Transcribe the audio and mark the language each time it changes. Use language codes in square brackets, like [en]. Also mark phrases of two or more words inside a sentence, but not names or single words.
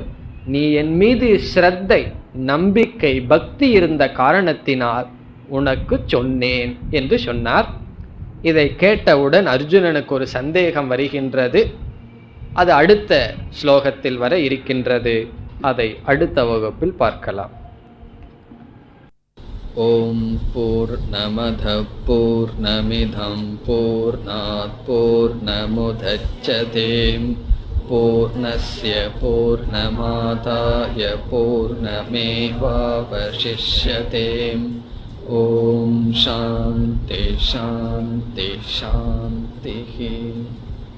[ta] நீ என் மீது ஸ்ரத்தை, நம்பிக்கை, பக்தி இருந்த காரணத்தினால் உனக்கு சொன்னேன் என்று சொன்னார். இதை கேட்டவுடன் அர்ஜுனனுக்கு ஒரு சந்தேகம் வருகின்றது. அது அடுத்த ஸ்லோகத்தில் வர இருக்கின்றது. அதை அடுத்த வகுப்பில் பார்க்கலாம். [sa] ॐ पूर्णमदः पूर्णमिदं पूर्णात् पूर्णमुदच्यते पूर्णस्य पूर्णमादाय पूर्णमेवावशिष्यते. ॐ शान्ति शान्ति शान्ति.